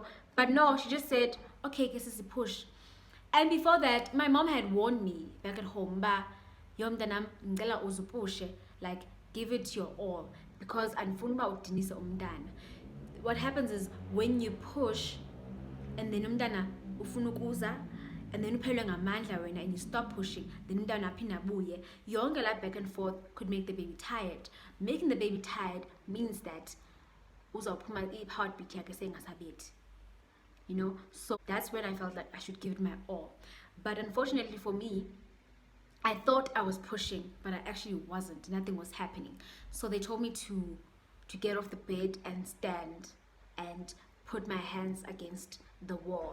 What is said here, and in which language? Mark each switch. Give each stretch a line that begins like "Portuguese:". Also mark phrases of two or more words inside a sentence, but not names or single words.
English: But no, she just said, okay, Kesisi, push. And before that, my mom had warned me back at home, like, give it your all, because what happens is when you push and then
Xhosa: umntana ufuna ukuza
English: and then
Xhosa: uphelwe ngamandla wena
English: and you stop pushing, then
Xhosa: umntana aphinda abuye, yonke la
English: back and forth could make the baby tired. Making the baby tired means that
Xhosa: uzawuphuma i-heartbeat yakhe sengasabethi,
English: you know. So that's when I felt like I should give it my all. But unfortunately for me, I thought I was pushing, but I actually wasn't. Nothing was happening. So they told me to get off the bed and stand and put my hands against the wall.